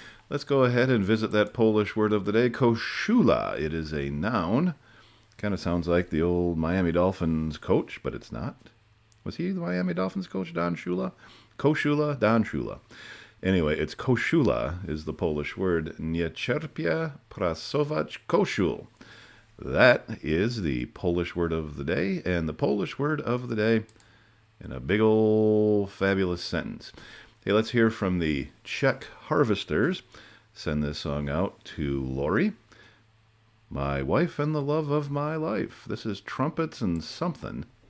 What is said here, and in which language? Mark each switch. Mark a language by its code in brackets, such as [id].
[en] Let's go ahead and visit that Polish word of the day, koszula. It is a noun. Kind of sounds like the old Miami Dolphins coach, but it's not. Was he the Miami Dolphins coach, Don Shula? Koszula, Don Shula. Anyway, it's koszula is the Polish word. [pl] Nie cierpię prasować koszul. [en] That is the Polish word of the day, and the Polish word of the day in a big old fabulous sentence. Hey, let's hear from the Czech Harvesters. Send this song out to Lori. My wife and the love of my life. This is Trumpets and Something.